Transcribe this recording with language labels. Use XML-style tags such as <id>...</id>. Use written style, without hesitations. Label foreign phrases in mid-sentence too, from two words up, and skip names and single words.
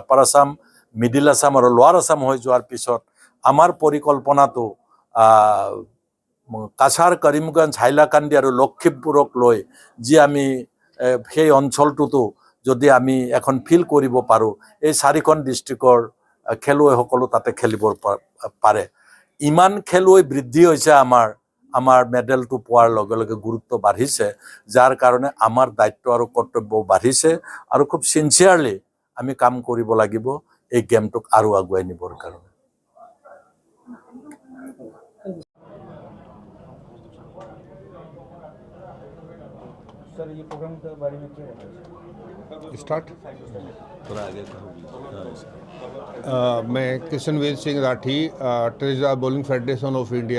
<as>আপাৰ আসাম, মিডিল আসাম আৰু লোৱাৰ আসাম হৈ যোৱাৰ পিছত আমাৰ পৰিকল্পনাটো কাছাৰ, কৰিমগঞ্জ, হাইলাকান্দি আৰু লখিমপুৰক লৈ যি আমি সেই অঞ্চলটোতো যদি আমি এখন ফিল্ড কৰিব পাৰোঁ, এই 4খন ডিষ্ট্ৰিক্টৰ খেলুৱৈসকলো তাতে খেলিব পাৰে। ইমান খেলুৱৈ বৃদ্ধি হৈছে, আমাৰ মেডেলটো পোৱাৰ লগে লগে গুৰুত্ব বাঢ়িছে, যাৰ কাৰণে আমাৰ দায়িত্ব আৰু কৰ্তব্য বাঢ়িছে। আৰু খুব চিনচিয়াৰলি আমি কাম কৰিব লাগিব এই গেমটোক আৰু আগুৱাই নিবৰ কাৰণে।</as> <hi>सर, ये प्रोग्राम के बारे में क्या बताइए? स्टार्ट। थोड़ा आगे मैं किशनवीर सिंह राठी, ट्रेजरर बॉलिंग फेडरेशन ऑफ इंडिया।</hi>